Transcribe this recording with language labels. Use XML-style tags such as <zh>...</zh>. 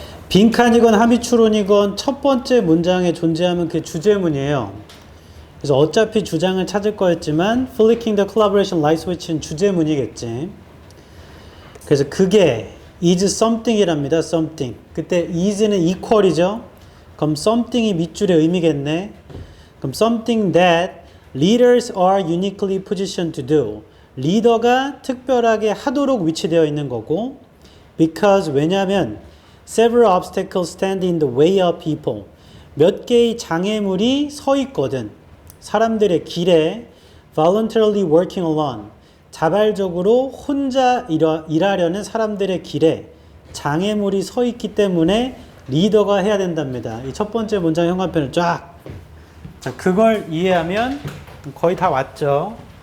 <ko>빈칸이건 하미추론이건 첫 번째 문장에 존재하면 그게 주제문이에요. 그래서 어차피 주장을 찾을 거였지만</ko> <en>Flicking the collaboration light switch</en> <ko>는 주제문이겠지. 그래서 그게</ko> <en>is something</en> <ko>이랍니다. something. 그때 is는 equal이죠. 그럼 something이 밑줄의 의미겠네.</ko> <en>그럼 something that leaders are uniquely positioned to do.</en> <ko>리더가 특별하게 하도록 위치되어 있는 거고</ko> <en>because 왜냐하면 several obstacles stand in the way of people.</en> <ko>몇 개의 장애물이 서 있거든. 사람들의 길에</ko> <en>voluntarily working alone.</en> <ko>자발적으로 혼자 일하려는 사람들의 길에 장애물이 서 있기 때문에 리더가 해야 된답니다. 이 첫 번째 문장 현관편을 쫙. 자, 그걸 이해하면 거의 다 왔죠.</ko>